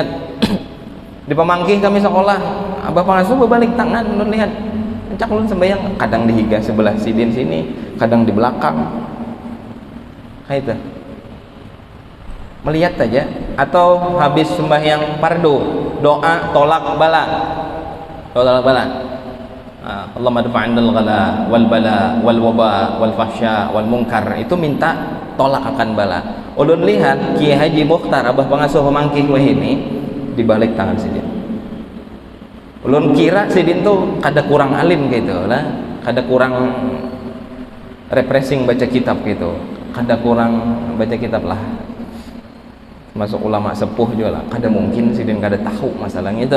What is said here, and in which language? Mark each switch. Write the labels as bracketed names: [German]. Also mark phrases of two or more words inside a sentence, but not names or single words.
[Banjar] Di pemangkih kami sekolah, abah pangasuh berbalik tangan, ulun lihat, ngajak ulun sembahyang, kadang di higa sebelah sidin sini, kadang di belakang, kayak itu. Melihat aja, atau habis sembahyang fardu, doa tolak bala, [Arabic] اللهم ادفع عنا الغلاء والبلاء والوباء والفحشاء والمنكر, [Banjar] itu minta tolak akan bala. Ulun lihat Kiai Haji Mukhtar abah pangasuh pemangkih ini di balik tangan sidin. Ulun kira sidin tuh kada kurang alim gitu lah, kada kurang refreshing baca kitab gitu, kada kurang baca kitab lah, masuk ulama sepuh juga lah, kada mungkin sidin kada tahu masalah itu.